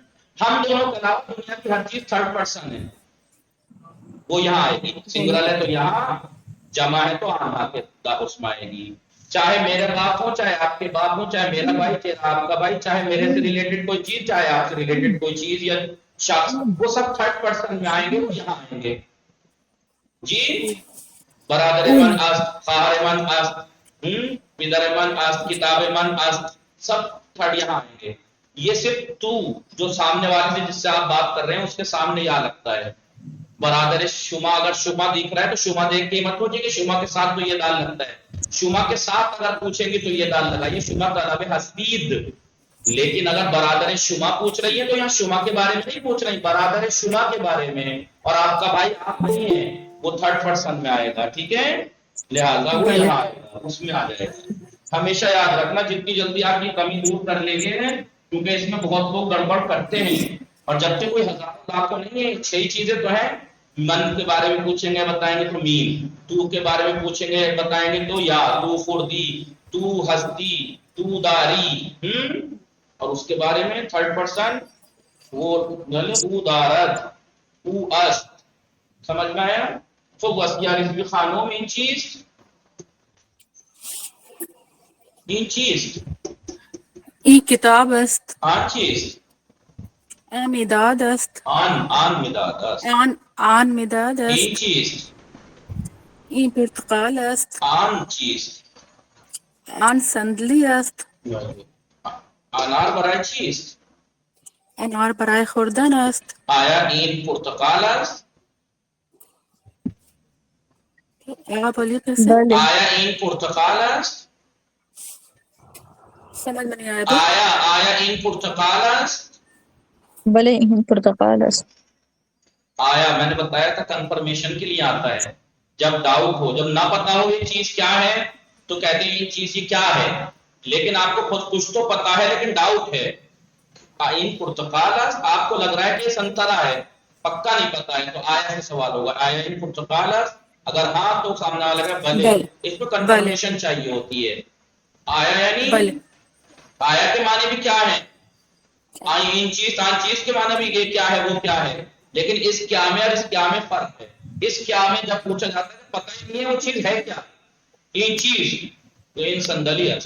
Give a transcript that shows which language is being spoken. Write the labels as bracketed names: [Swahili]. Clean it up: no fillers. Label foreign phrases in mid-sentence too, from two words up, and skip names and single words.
[Urdu] ہم دونوں کے علاوہ دنیا کی ہر چیز [English] third person [Urdu] ہے. وہ یہاں آئے گی، سنگولر ہے تو یہاں، جمع ہے تو آنا کے اس میں آئے گی. چاہے میرے باپ ہو، چاہے آپ کے باپ ہو، چاہے میرا بھائی چاہے آپ کا بھائی، چاہے میرے سے ریلیٹڈ کوئی چیز، چاہے آپ سے ریلیٹڈ کوئی چیز یا شخص، وہ سب [English] third person [Urdu] میں آئیں گے، وہ یہاں آئیں گے. [Persian] جی برادر من است، خواہر من است، پدر من است، کتاب من است، [Urdu] سب تھرڈ یہاں آئیں گے. یہ صرف تو جو سامنے والے سے جس سے آپ بات کر رہے ہیں اس کے سامنے یہاں لگتا ہے. [Persian] برادر شما، [Urdu] اگر شما دکھ رہا ہے تو شما دیکھ کے مت پوچھیے کہ شما کے ساتھ تو یہ دال لگتا ہے. شما کے ساتھ اگر پوچھیں گے تو یہ دال لگائیے، [Persian] شما طلب حسبید. [Urdu] لیکن اگر [Persian] برادر شما [Urdu] پوچھ رہی ہے تو یہاں شما کے بارے میں نہیں پوچھ رہی، [Persian] برادر شما [Urdu] کے بارے میں، اور آپ کا بھائی آپ نہیں ہے، وہ [English] third person [Urdu] میں آئے گا. ٹھیک ہے، لہٰذا وہ یہاں آئے گا، اس میں آ جائے گا. ہمیشہ یاد رکھنا، جتنی جلدی آپ کی کمی دور کر لیں گے، کیونکہ اس میں بہت لوگ گڑبڑ کرتے ہیں. اور جب تک کوئی ہزار لاکھ تو نہیں ہے، 6 چیزیں تو ہیں. من کے بارے میں پوچھیں گے بتائیں گے تو میم، تو کے بارے میں پوچھیں گے بتائیں گے تو یا، [Persian] تو خردی، تو ہستی، تو داری، [Urdu] اور اس کے بارے میں [English] third person [Urdu] وہ [Persian] تو دارت، تو است. [Urdu] سمجھ میں آیا؟ تو بس یار اس بھی خانوں میں [Persian] ان چیز ای کتاب است. آن چیز مداد است. آن مداد است. آن مداد است. این چیز ای پرتقال است. آن چیز آن صندلی است. انار برای چیست؟ انار برای خوردن است. آیا این پرتقال است؟ [Urdu] بولیے کیسے؟ [Persian] آیا این پرتقال است؟ [Urdu] سمجھ میں نہیں آیا. [Persian] آیا این پرتقال است؟ بلے پرتقال است. [Urdu] آیا میں نے بتایا تھا کنفرمیشن کے لیے آتا ہے. جب ڈاؤٹ ہو، جب نہ پتا ہو یہ چیز کیا ہے تو کہتے ہیں یہ چیز یہ کیا ہے، لیکن آپ کو خود کچھ تو پتا ہے لیکن ڈاؤٹ ہے. [Persian] این پرتقال است، [Urdu] آپ کو لگ رہا ہے کہ یہ سنترا ہے، پکا نہیں پتا ہے، تو آیا سے سوال ہوگا. [Persian] آیا این پرتقال است؟ [Urdu] اگر ہاں تو سامنے والا کا بھلے، اس میں کنفرمیشن چاہیے ہوتی ہے. آیا یعنی آیا کے معنی بھی کیا ہے، [Persian] ان چیز آن چیز [Urdu] کے معنی بھی یہ کیا ہے وہ کیا ہے، لیکن اس کیا میں اور اس کیا میں فرق ہے. اس کیا میں جب پوچھا جاتا ہے پتہ ہی نہیں ہے وہ چیز ہے کیا، [Persian] ان چیز [Urdu] تو [Persian] ان صندلی [Urdu] ہے.